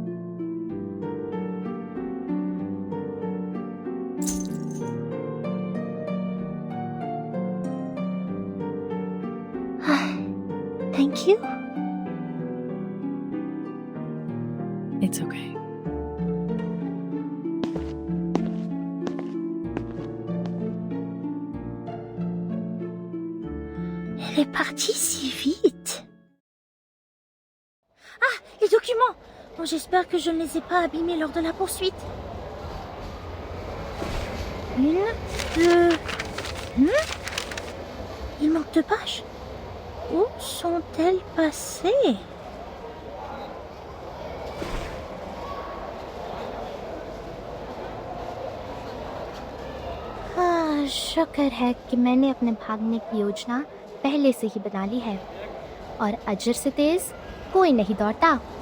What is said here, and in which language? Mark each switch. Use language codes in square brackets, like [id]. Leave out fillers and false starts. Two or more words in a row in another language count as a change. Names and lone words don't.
[en] Thank you. It's okay. [fr] Elle est partie si vite. Ah, les documents. Bon, j'espère que je ne les ai pas abîmés lors de la poursuite. Une, deux... Il manque 2 pages. Où sont-elles passées? [hi] शुक्र है कि मैंने अपने भागने की योजना पहले से ही बना ली है और अजर से तेज कोई नहीं दौड़ता।